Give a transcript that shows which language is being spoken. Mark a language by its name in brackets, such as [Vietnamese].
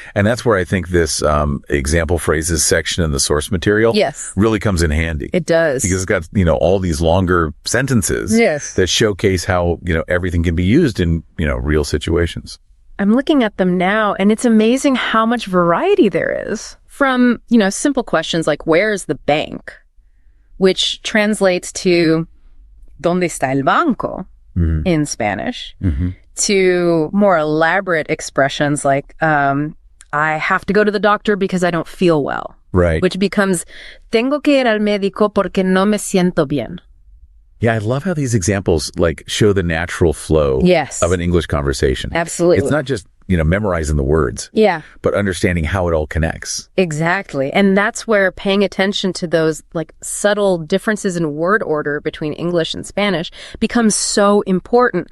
[English] And that's where I think this example phrases section in the source material really comes in handy. It does. Because it's got, all these longer sentences that showcase how, everything can be used in, real situations. I'm looking at them now, and it's amazing how much variety there is. From, simple questions like, where's the bank? Which translates to, [Spanish] ¿Dónde está el banco? [English] In Spanish, to more elaborate expressions like, I have to go to the doctor because I don't feel well. Right. Which becomes, [Spanish] tengo que ir al médico porque no me siento bien. [English] Yeah, I love how these examples like show the natural flow of an English conversation. Absolutely. It's not just, memorizing the words. Yeah. But understanding how it all connects. Exactly. And that's where paying attention to those like subtle differences in word order between English and Spanish becomes so important.